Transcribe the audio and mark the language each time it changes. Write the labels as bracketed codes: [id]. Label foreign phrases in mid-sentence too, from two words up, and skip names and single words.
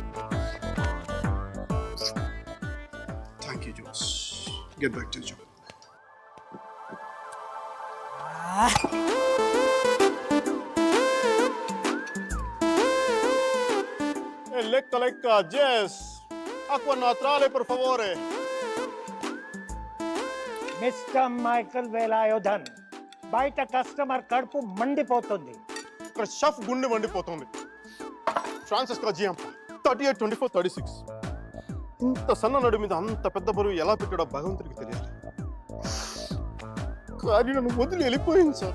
[en] Thank you, Josh. Get back to your job. Lecca, Jess. [it] Acqua naturale, per favore. [en] Mr. Michael Velayudham. [te] బయట కస్టమర్ కడుపు మండిపోతుంది. ఇక్కడ షెఫ్ గుండె మండిపోతుంది. ఫ్రాన్సిస్కా జియాంప 38, 24, 36. ఇంత సన్న నడు మీద అంత పెద్ద బరువు ఎలా పెట్టాడో భగవంతుడికి తెలియదు. కానీ నన్ను వదిలి వెళ్ళిపోయింది సార్.